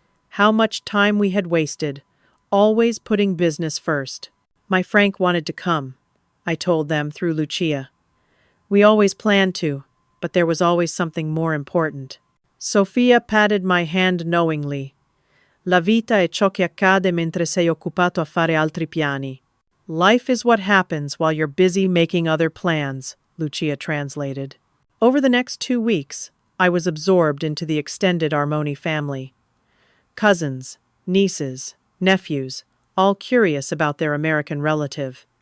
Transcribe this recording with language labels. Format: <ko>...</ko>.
<en>How much time we had wasted, always putting business first. My Frank wanted to come, I told them through Lucia. We always planned to, but there was always something more important. Sofia patted my hand knowingly.</en> <it>La vita è ciò che accade mentre sei occupato a fare altri piani.</it> <en>Life is what happens while you're busy making other plans, Lucia translated. Over the next 2 weeks, I was absorbed into the extended Armoni family. Cousins, nieces, nephews, all curious about their American relative.</en>